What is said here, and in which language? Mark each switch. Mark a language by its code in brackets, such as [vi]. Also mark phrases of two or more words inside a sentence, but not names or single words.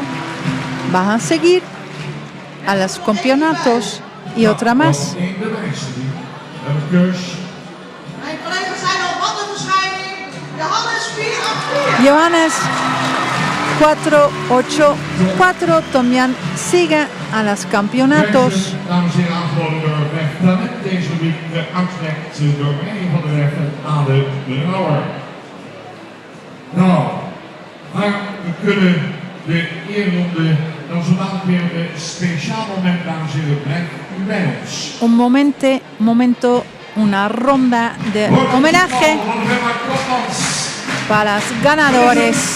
[es] Van a seguir a los campeonatos y otra más. Johannes 4-8-4 también sigue a los campeonatos. [nl] Dames en heren, aangeboden door Wegplanet. Deze rubriek werd uitgereikt door mij van de Wegplanet aan de Brouwer. Nou, maar we kunnen de eerronde dan zo dadelijk weer een speciaal moment, dames en heren, blijft u bij ons. [es] Un momento, una ronda de homenaje para los ganadores.